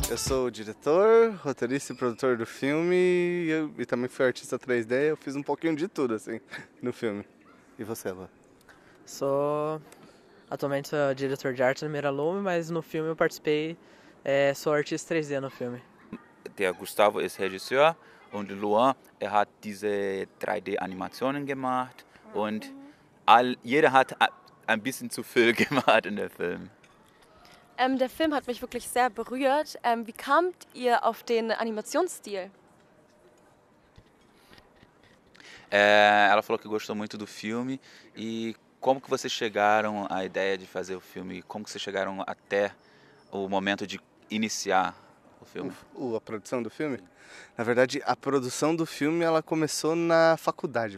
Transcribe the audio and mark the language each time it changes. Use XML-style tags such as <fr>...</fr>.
<pt>sou o diretor, roteirista e produtor do filme e também fui artista 3D. Eu fiz um pouquinho de tudo, assim, no filme. E você, Lua? Atualmente sou diretor de arte no Miralume, mas no filme eu participei, sou artista 3D no filme.</pt> <de>Der Gustavo ist Regisseur und Luan, hat diese 3D-Animationen gemacht und jeder hat ein bisschen zu viel gemacht in der Film. Der Film hat mich wirklich sehr berührt. Wie kamt ihr auf den Animationsstil?</de> <pt>Ela falou que gostou muito do filme e como que vocês chegaram à ideia de fazer o filme? Como que vocês chegaram até o momento de iniciar o filme? A produção do filme? Na verdade, a produção do filme ela começou na faculdade.</pt>